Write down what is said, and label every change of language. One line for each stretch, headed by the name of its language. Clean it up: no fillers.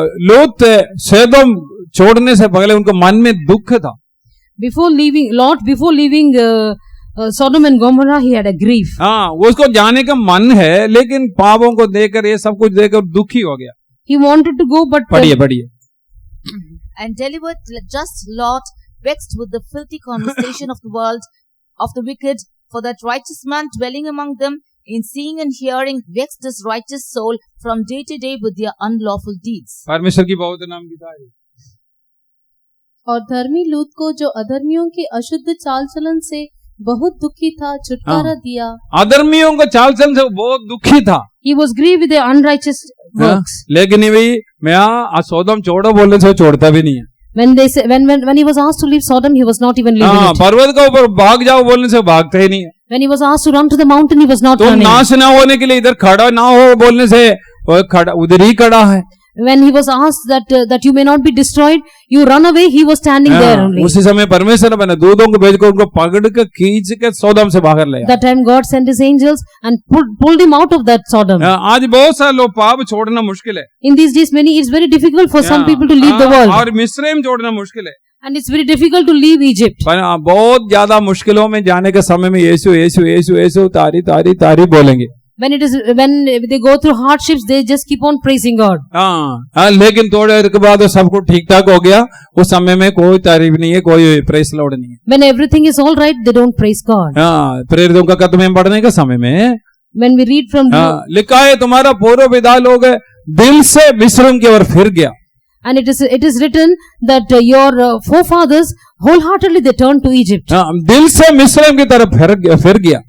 Hindi: लोत सदोम छोड़ने से पहले उनको मन में दुख था।
English: Before leaving Sodom and Gomorrah, he had a grief.
Hindi: उसको जाने का मन है, लेकिन पापों को देकर ये सब कुछ देकर दुखी हो गया।
English: He wanted to go, but
Hindi: पढ़िए।
English: And delivered just Lot, vexed with the filthy conversation of the world, of the wicked, for that righteous man dwelling among them, in seeing and hearing, vexed his righteous soul from day to day with their unlawful deeds.
Hindi: परमेश्वर की बहुत नाम की तारीफ। और धर्मी लूत को जो अधर्मियों के अशुद्ध चाल चलन से बहुत दुखी था, छुटकारा दिया। अधर्मियों का चाल चलन से बहुत दुखी था।
English: He was grieved with their unrighteous works.
Hindi: लेकिन मैं सोदम छोड़ो बोलने से छोड़ता भी नहीं है।
English: When he was asked to leave Sodom, he was not even leaving it.
Hindi: पर्वत के ऊपर भाग जाओ बोलने से भागता ही नहीं है।
English: When he was asked to run to the mountain, he was not
Hindi: तुम
English: running.
Hindi: नाश ना होने के लिए इधर खड़ा ना हो बोलने से वो खड़ा उधर ही खड़ा है।
English: When he was asked that you may not be destroyed, you run away, he was standing there only.
Hindi: उसी समय परमेश्वर ने दूतों को भेज कर उनको पकड़ के खींच के सोदम से बाहर ले आया।
English: That time God sent his angels and pulled him out of that Sodom.
Hindi: आज बहुत सारे लोग पाप छोड़ना मुश्किल है।
English: In these days, it's very difficult for some people to leave the world.
Hindi: और मिस्रैम छोड़ना मुश्किल है।
English: And it's very difficult to leave Egypt.
Hindi: पर बहुत ज्यादा मुश्किलों में जाने के समय में यीशु यीशु यीशु यीशु तारी तारी तारी बोलेंगे।
English: When they go through hardships, they just keep on praising God.
Hindi: लेकिन थोड़े देर के बाद सब कुछ ठीक ठाक हो गया, उस समय में कोई तारीफ नहीं है, कोई
English: press lord
Hindi: नहीं है।
English: When everything is all right, they don't praise God.
Hindi: प्रेरितों का कदम में बढ़ने के समय में
English: When we read from
Hindi: लिखा है तुम्हारा पूर्व पिता लोग दिल से मिस्र की ओर फिर गया। And it is written that your forefathers wholeheartedly they turned to Egypt. दिल से मिस्र की तरफ फिर गया।